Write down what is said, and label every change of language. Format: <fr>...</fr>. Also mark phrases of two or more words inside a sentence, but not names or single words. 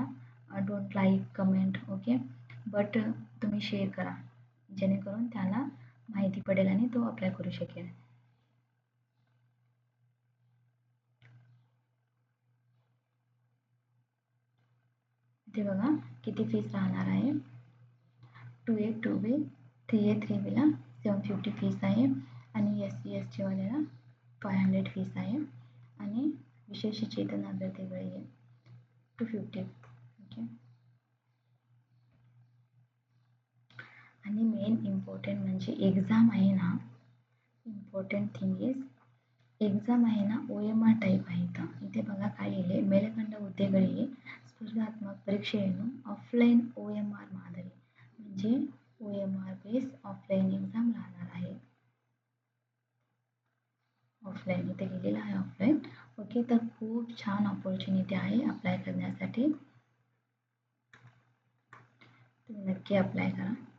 <en>don't like comment,</en> <mr>ओके, बट तुम्ही शेअर करा, जेणेकरून त्याला माहिती पडेल आणि तो अप्लाय करू शकेल. इथे बघा किती फीस राहणार आहे. 2A 2B 3A 3B ला 750 फीस आहे, आणि SC ST वाल्याला 500 फीस आहे, आणि विशेष चेतन अभ्यर्थीकडे 250. ओके, आणि</mr> <en>main important</en> <mr>म्हणजे एक्झाम आहे ना,</mr> <en>important thing is exam</en> <mr>आहे ना OMR टाईप आहे. इथे बघा काय लिहिले,</mr> <kn>ಮೇಲ್ಕಂಡ ಹುದ್ದೆಗಳಿಗೆ ಸ್ಪರ್ಧಾತ್ಮಕ ಪರೀಕ್ಷೆಯನ್ನು ಆಫ್ಲೈನ್ OMR ಮಾದರಿ,</kn> <mr>म्हणजे</mr> <en>OMR base offline exam</en> <mr>राहणार आहे. ऑफलाईन इथे लिहिलेलं आहे ऑफलाईन. ओके, तर खूप छान ऑपॉर्च्युनिटी आहे अप्लाय करण्यासाठी. तुम्ही नक्की अप्लाय करा.</mr>